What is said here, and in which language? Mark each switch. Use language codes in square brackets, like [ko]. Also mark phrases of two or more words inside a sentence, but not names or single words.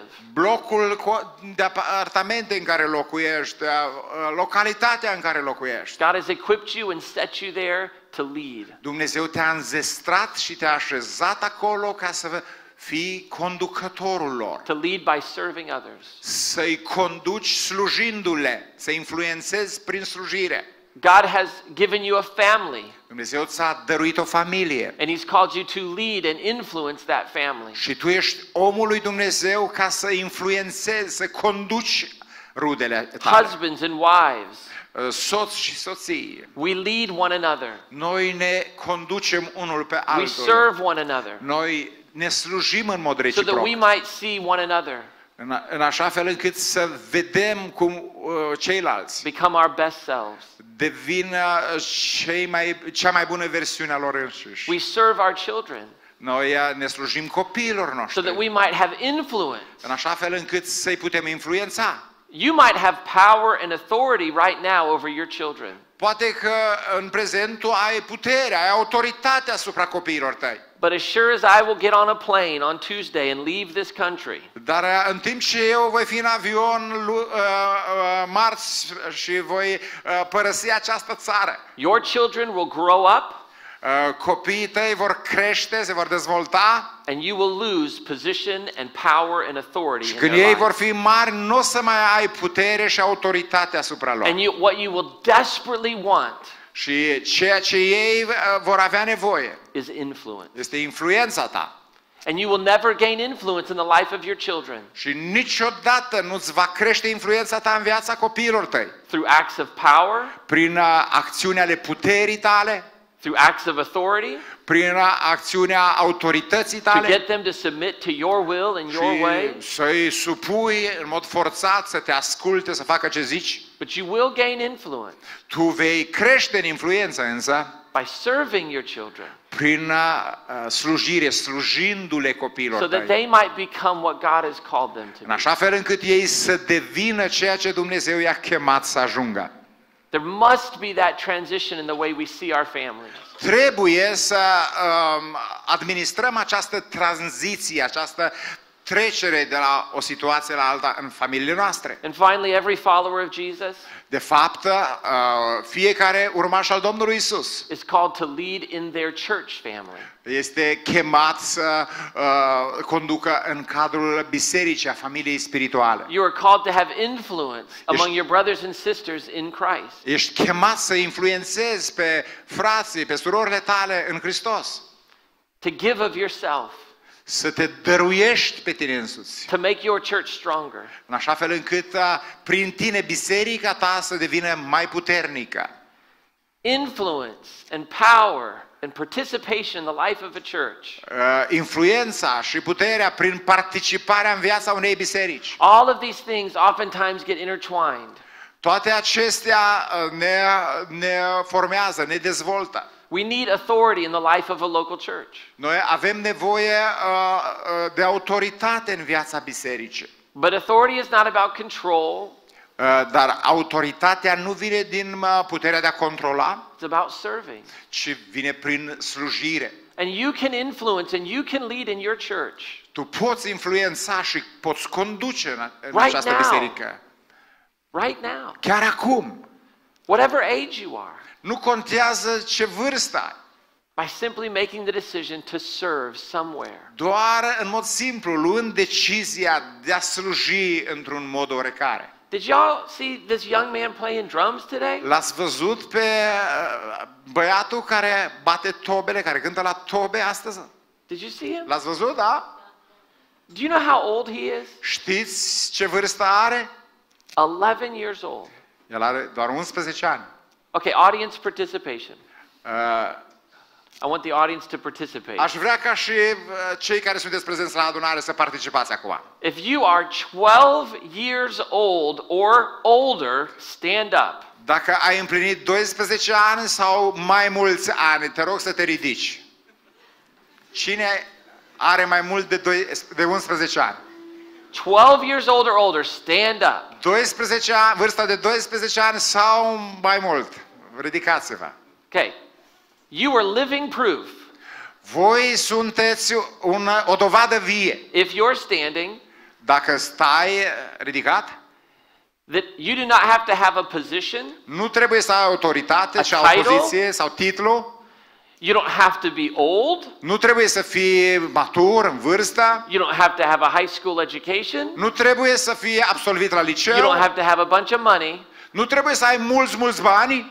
[ro] Blocul de apartamente în care locuiești, localitatea în care locuiești. [en] God has equipped you and set you there to lead. [ro] Dumnezeu te-a înzestrat și te-a așezat acolo ca să fii conducătorul lor. [en] To lead by serving others. [ro] Să-i conduci slujindu-le, să influențezi prin slujire. [en] God has given you a family. [ro] Dumnezeu ți-a dăruit o familie. [en] And he's called you to lead and influence that family. [ro] Și tu ești omul lui Dumnezeu ca să influențezi, să conduci rudele tale. [en] Husbands and wives. [ro] Soți și soții. [en] We lead one another. [ro] Noi ne conducem unul pe altul. [en] We serve one another. [ro] Noi ne slujim în mod [en] So [ro] reciproc. [en] that we might see one another. [ro] În așa fel încât să vedem cum ceilalți [en] become our best selves. [ro] Devin cea mai bună versiune a lor înșiși. [en] We serve our children. [ro] Noi ne slujim copiilor noștri. [en] So that we might have influence. [ro] În așa fel încât să-i putem influența. [en] You might have power and authority right now over your children. [ro] Poate că în prezent tu ai putere, ai autoritate asupra copiilor tăi. [en] But as sure as I will get on a plane on Tuesday and leave this country. [ro] Dar în timp ce eu voi fi în avion marți și voi părăsi această țară. [en] Your children will grow up. [ro] Copiii tăi vor crește, se vor dezvolta. [en] And you will lose position and power and authority. [ro] Și când ei vor fi mari, nu o să mai ai putere și autoritate asupra lor. [en] And what you will desperately want. [ro] Și ceea ce ei vor avea nevoie [en] is influence. [ro] Este influența ta. [en] And you will never gain influence in the life of your children. [ro] Și niciodată nu-ți va crește influența ta în viața copiilor tăi. [en] Through acts of power. [ro] Prin acțiunea ale puterii tale. [en] Through acts of authority. [ro] Prin acțiunea autorității tale. [en] To get them to submit to your will and your way. [ro] Să-i supui în mod forțat să te asculte, să facă ce zici. [en] But you will gain influence. [ro] Tu vei crește în influență însă [en] by serving your children. [ro] Prin slujire, slujindu-le copiilor [en] So that [ro] tăi. [en] they might become what God has called them to [ro] În [en] be. [ro] așa fel încât ei să devină ceea ce Dumnezeu i-a chemat să ajungă. [en] There must be that transition in the way we see our families. [ro] Trebuie să administrăm această tranziție, această trecere de la o situație la alta în familiile noastre. [en] And finally, every follower of Jesus [ro] De fapt, fiecare urmaș al Domnului Isus [en] is called to lead in their church family. [ro] este chemat să conducă în cadrul bisericii, a familiei spirituale. [en] You are called to have influence among your brothers and sisters in Christ. [ro] Ești chemat să influențezi pe frații, pe surorile tale în Hristos. [en] To give of yourself. [ro] Să te dăruiești pe tine însuți. [en] To make your church stronger. [ro] În așa fel încât prin tine biserica ta să devină mai puternică. [en] Influence and power and participation in the life of a church. [ro] Influența și puterea prin participarea în viața unei biserici. [en] All of these things oftentimes get intertwined. [ro] Toate acestea ne formează, ne dezvoltă. [en] We need authority in the life of a local church. [ro] Noi avem nevoie de autoritate în viața bisericii. [en] But authority is not about control. [ro] Dar autoritatea nu vine din puterea de a controla, [en] It's about serving. [ro] ci vine prin slujire. [en] And you can influence and you can lead in your church. [ro] Tu poți influența și poți conduce în [en] Right [ro] această [en] now. [ro] biserică. [en] Right now. [ro] Chiar acum. [en] Whatever age you are. [ro] Nu contează ce vârstă ai. [en] By simply making the decision to serve somewhere. [ro] Doar în mod simplu, luând decizia de a sluji într-un mod oarecare. [en] Did y'all see this young man playing drums today? [ro] L-ați văzut pe băiatul care bate tobele, care cântă la tobe astăzi? [en] Did you see him? [ro] L-ați văzut, da? [en] Do you know how old he is? [ro] Știți ce vârstă are? [en] 11 years old. [ro] El are doar 11 ani. [en] Okay, audience participation. Uh, I want the audience to participate. [ro] Aș vrea ca și cei care sunteți prezenți la adunare să participați acum. [en] If you are 12 years old or older, stand up. [ro] Dacă ai împlinit 12 ani sau mai mulți ani, te rog să te ridici. Cine are mai mult de 11 ani? [en] 12 years old or older, stand up. [ro] 12 ani, vârsta de 12 ani sau mai mult. Ridicați-vă. [en] Okay. You are living proof. [ro] Voi sunteți o dovadă vie. [en] If you're standing, [ro] Dacă stai ridicat, [en] that you do not have to have a position. [ro] nu trebuie să ai autoritate, ci o [en] title? [ro] poziție sau titlu. [en] You don't have to be old. [ro] Nu trebuie să fii matur în vârstă. [en] You don't have to have a high school education. [ro] Nu trebuie să fii absolvit la [en] You [ro] liceu. [en] don't have to have a bunch of money [ro] Nu trebuie să ai mulți bani